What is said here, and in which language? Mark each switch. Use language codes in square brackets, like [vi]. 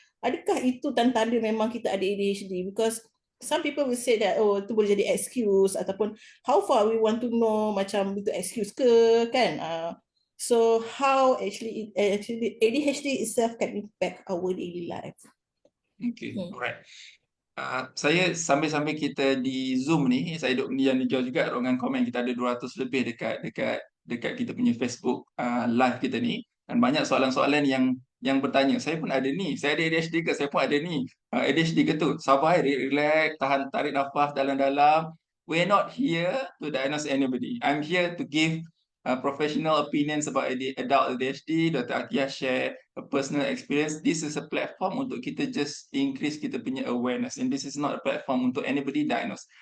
[ms] Adakah itu tanda memang kita ada ADHD? [en] Because some people will say that, [ms] oh, itu boleh jadi excuse, ataupun [en] how far we want to know, [ms] macam itu excuse ke, kan? [en] So how actually ADHD itself can impact our daily life? Okay, alright. [ms] Saya sambil-sambil kita di Zoom ni, saya duduk yang hijau juga ruangan komen, kita ada 200 lebih dekat kita punya Facebook live kita ni, dan banyak soalan-soalan yang bertanya. Saya pun ada ni, saya ada ADHD ke? Saya pun ada ni. ADHD ke tu? Sabar, relax, tarik nafas dalam-dalam. [en] We're not here to diagnose anybody. I'm here to give professional opinions about adult ADHD. Dr. Atiyah share a personal experience. This is a platform [ms] untuk kita [en] just increase [ms] kita punya [en] awareness, and this is not a platform untuk anybody diagnose.